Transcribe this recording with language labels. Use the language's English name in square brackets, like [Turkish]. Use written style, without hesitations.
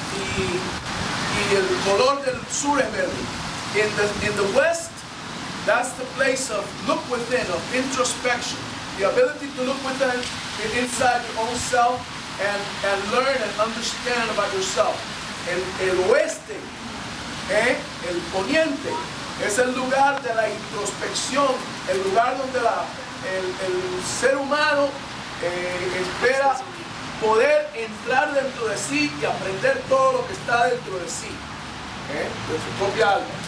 [Spanish] Y el color del sur es verde. [English] In the west, that's the place of look within, of introspection, the ability to look within inside your own self and learn and understand about yourself. [Spanish] El oeste, el poniente, es el lugar de la introspección, el lugar donde el ser humano espera poder entrar dentro de sí y aprender todo lo que está dentro de sí, de su propia alma.